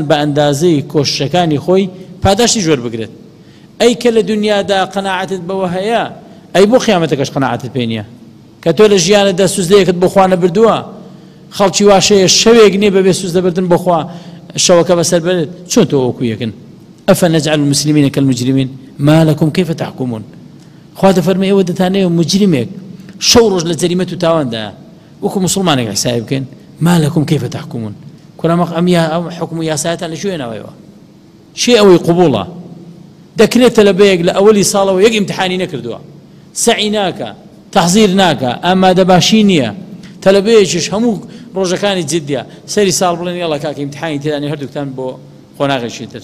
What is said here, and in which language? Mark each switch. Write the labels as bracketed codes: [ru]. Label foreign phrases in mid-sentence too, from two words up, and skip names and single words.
[ckb] بە ئەندازەی کۆششەکانی خۆی پاداشتی جۆر بگرێت ئەی کە لە دنیادا قەناعەتت بەوە هەیە ئەی بۆ قیامەتەکەش قەناعەتت پێ نییە کە تۆ لە ژیانەدا سوزدەیەکت بۆ خوا نەبردووە خەڵکی واشەیە شەوێک نییە بەبێ سوزدەبردن بۆ خوا شەوەکە بەسەر بێت چۆن تۆ وەکو یەکن [ar] ئەفەنەجعل المسلمین كالمجرمین ما لكم كيف تحكمون [ckb] خوا دەفەرمێ ئێوە دەتانەیە مجرمێک شەو ڕۆژ لە جەریمەت و تاواندا وەکو مسلمانێک حسابی بکەین [ar] ما لكم كيف تحكمون [ckb] کورامەق ئەم حکم و یاسایەتان لە شوێنەوەیەوە شێ ئەوەی قبوڵە دەکرێت تەلەبەیەک لە ئەوەلی ساڵەوە یەک ئیمتحانی نەکردووە، سەعی ناکە، تەحزیر ناکە، ئامادەباشی نییە، تەلەبەیەکیش هەموو ڕۆژەکانی جددیە، سەری ساڵ بڵێن یاڵا کاکە ئیمتحانی تێدانی هەردووکتان بۆ خۆناغێکی تر.